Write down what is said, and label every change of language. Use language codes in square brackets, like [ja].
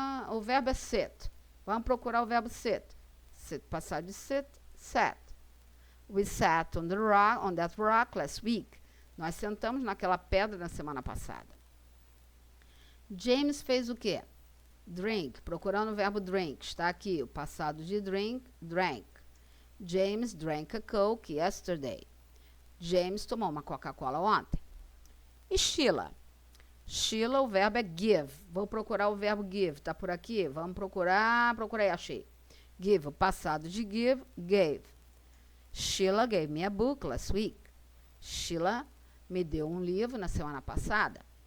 [pt] O verbo é sit. Vamos procurar o verbo sit. Sit, passado de sit, sat. [en] We sat on that rock last week. [pt] Nós sentamos naquela pedra na semana passada. James fez o quê? Drink. Procurando o verbo drink. Está aqui o passado de drink, drank. [en] James drank a Coke yesterday. [pt] James tomou uma Coca-Cola ontem. E Sheila? Sheila, o verbo é give. Vou procurar o verbo give. Está por aqui? Vamos procurar. Procurei, achei. Give, o passado de give, gave. [en] Sheila gave me a book last week. [pt] Sheila me deu um livro na semana passada.